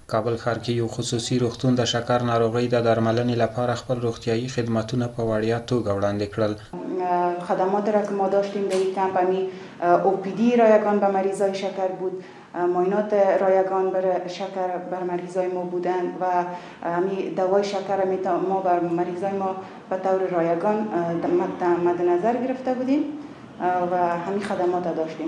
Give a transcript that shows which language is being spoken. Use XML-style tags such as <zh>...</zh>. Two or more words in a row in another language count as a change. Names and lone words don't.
<ps>کابل ښار کې یو خصوصي روغتون د شکر ناروغۍ د درملنې لپاره خپل روغتیايي خدمتونه په وړیا توګه وړاندې کړل.</ps> <fa>خدمات را که ما داشتیم در این کمپ همی OPD رایگان به مریضای شکر بود، معاینات رایگان بر شکر بر مریضای ما بودند و همی دوای شکر ما بر مریضای ما به طور رایگان مد نظر گرفته بودیم و همین خدمات داشتیم.</fa>